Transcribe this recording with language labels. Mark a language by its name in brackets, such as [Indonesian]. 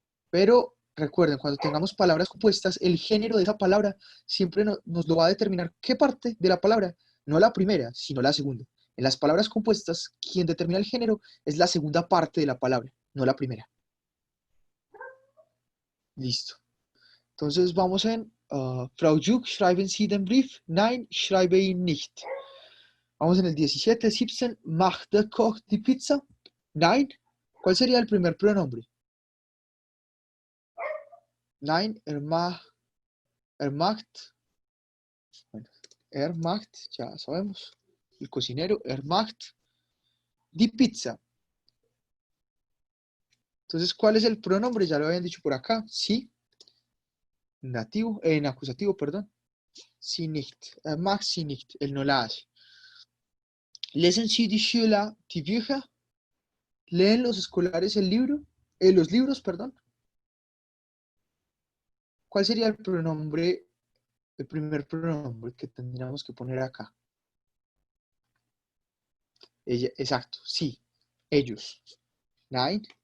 [Spanish] Pero recuerden, cuando tengamos palabras compuestas, el género de esa palabra siempre nos lo va a determinar qué parte de la palabra, no la primera, sino la segunda. En las palabras compuestas, quien determina el género es la segunda parte de la palabra, no la primera. Listo. Entonces vamos en [German] Frau Juk, schreiben Sie den Brief? Nein, schreibe ihn nicht. [Spanish] Vamos en el 17. [German] 17. Macht der Koch die Pizza? Nein. [Spanish] ¿Cuál sería el primer pronombre? [German] Nein, er macht. Bueno, er macht, [Spanish] ya sabemos. El cocinero, [German] er macht die Pizza. [Spanish] Entonces, ¿cuál es el pronombre? Ya lo habían dicho por acá. Sí. Nativo, en acusativo, perdón. [German] Sie nicht. Er macht sie nicht. [Spanish] Él no la hace. [German] Lesen Sie die Schüler die Bücher? [Spanish] ¿Leen los escolares el libro? Los libros, perdón. ¿Cuál sería el pronombre, el primer pronombre que tendríamos que poner acá? Ella, exacto, sí. Ellos. Nein.